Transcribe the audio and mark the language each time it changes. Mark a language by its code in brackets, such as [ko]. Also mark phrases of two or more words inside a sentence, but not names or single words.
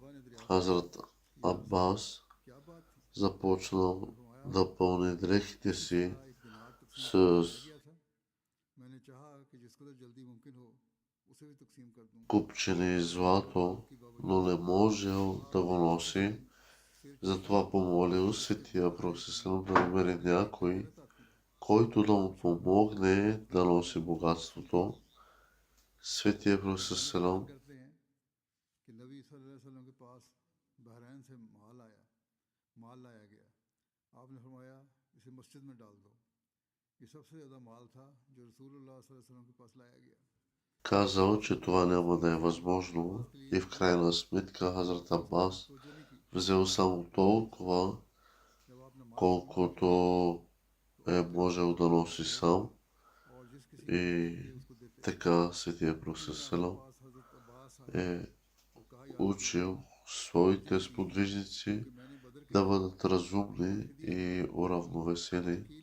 [bg] Хазрат Аббас започнал да пълни дрехите си с купчени злато, но не можел да го носи. Затова помолил Светия Пророк Селам да намери някой, който да му помогне да носи богатството. Светия Пророк Селам [ur] مال لایا گیا. آپ نے فرمایا اسے مسجد میں ڈال دو. یہ سب سے زیادہ مال تھا جو رسول اللہ [ar] صلى الله عليه وسلم [ur] کے پاس لایا گیا. [bg] казал, че това няма да е възможно и в крайна сметка Хазрат Аббас взел само толкова, колкото е можел да носи сам. И така Светия Пророк Селам е учил своите сподвижници да бъдат разумни и уравновесени.